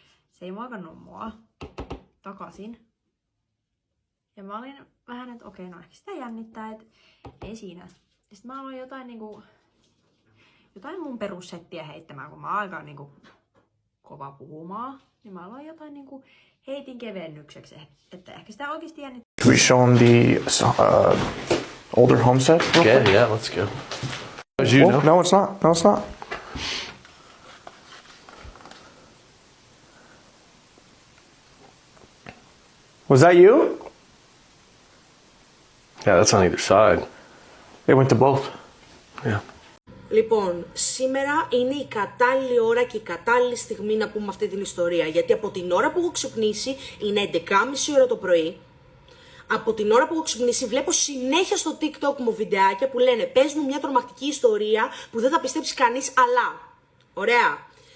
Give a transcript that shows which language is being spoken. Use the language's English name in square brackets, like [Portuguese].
[Finnish] Se ei muokannut mua takaisin. Ja mä olin vähän, että okei, no ehkä sitä jännittää, että ei siinä. Ja sit mä aloin jotain mun perussettiä heittämään, kun mä alkaan niinku kova puhumaan. Niin mä aloin jotain niinku heitin kevennykseksi, että ehkä sitä oikeesti jännittää. [English] Can we show them the older homestead? Yeah, let's go. As you know. No, it's not. No, it's not. Was that you? Yeah, that's on either side. They went to both. Yeah. [Greek] Λοιπόν, σήμερα είναι η κατάλληλη ώρα και η κατάλληλη στιγμή να πούμε αυτή την ιστορία. Γιατί από την ώρα που έχω ξυπνήσει είναι 11.30 ώρα το πρωί. Από την ώρα που έχω ξυπνήσει βλέπω συνέχεια στο TikTok μου βιντεάκια που λένε πες μου μια τρομακτική ιστορία που δεν θα πιστέψει κανείς, αλλά. Ωραία.